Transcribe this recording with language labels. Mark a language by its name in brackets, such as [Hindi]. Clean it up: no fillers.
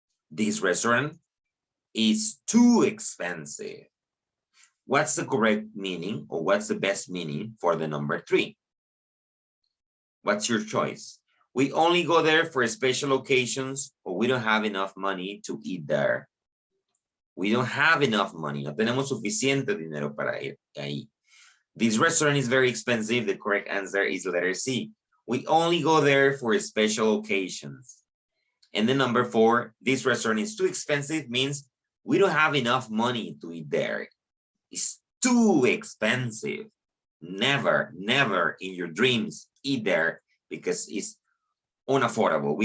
[English] This restaurant is too expensive. What's the correct meaning, or what's the best meaning for the number 3? What's your choice? We only go there for special occasions, or we don't have enough money to eat there. We don't have enough money. [Spanish] No tenemos suficiente dinero para ir ahí. [English] This restaurant is very expensive. The correct answer is letter C. We only go there for special occasions. And the number 4, this restaurant is too expensive means we don't have enough money to eat there. It's too expensive. Never, never in your dreams eat there because it's unaffordable.